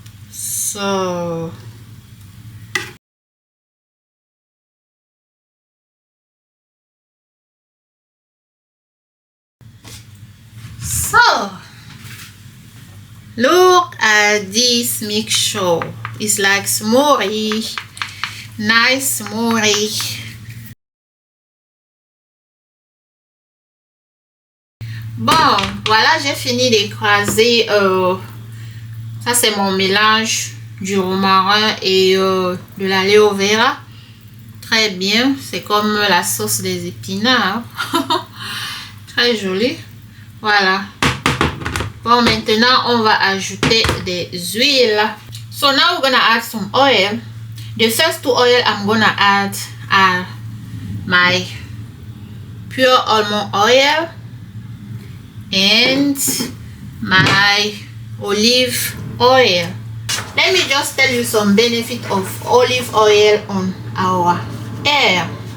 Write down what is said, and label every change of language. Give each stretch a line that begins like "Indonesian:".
English: So look at this mixture. It's like smoothie, nice smoothie.
French: Bon, voilà, j'ai fini d'écraser. Ça c'est mon mélange du romarin et de l'aloe vera. Très bien, c'est comme la sauce des épinards. Très joli. Voilà. Bon, maintenant on va ajouter des huiles.
English: So now we're gonna add some oil. The first 2 oil I'm gonna add are my pure almond oil and my olive oil. Let me just tell you some benefit of olive oil on our hair.